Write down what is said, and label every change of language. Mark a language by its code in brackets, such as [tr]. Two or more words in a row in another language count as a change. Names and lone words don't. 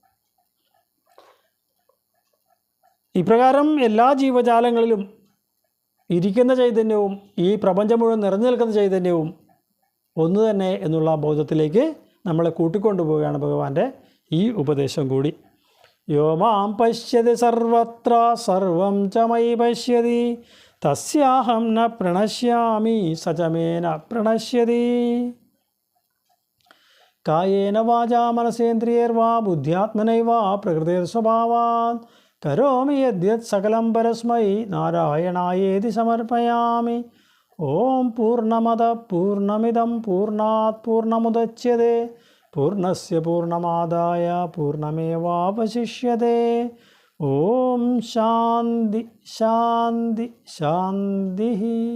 [ml] ഇപ്രകാരം എല്ലാ ജീവജാലങ്ങളിലും ഇരിക്കുന്ന ചൈതന്യവും ഈ പ്രപഞ്ചം മുഴുവൻ നിറഞ്ഞു നിൽക്കുന്ന ചൈതന്യവും ഒന്ന് തന്നെ എന്നുള്ള ബോധത്തിലേക്ക് നമ്മളെ കൂട്ടിക്കൊണ്ടുപോവുകയാണ് ഭഗവാന്റെ ഈ ഉപദേശം കൂടി. [sa] യോ മാം പശ്യതി സർവത്ര സർവം ച മയി പശ്യതി തസ്യാഹം ന പ്രണശ്യാമി സചമേന പ്രണശ്യതി. കായേന വാചാ മനസേന്ദ്രിയൈർവാ ബുദ്ധ്യാത്മനൈവാ പ്രകൃതിർസ്വഭാവാത് കരോമി യദ്യത് സകലം പരസ്മൈ നാരായണായേതി സമർപ്പയാമി. ഓം പൂർണ്ണമദ പൂർണ്ണമിദം പൂർണ്ണാത് പൂർണ്ണമുദച്യതേ പൂർണ്ണസ്യ പൂർണ്ണമാദായ പൂർണ്ണമേവാവശിഷ്യതേ. ഓം ശാന്തി ശാന്തി ശാന്തി.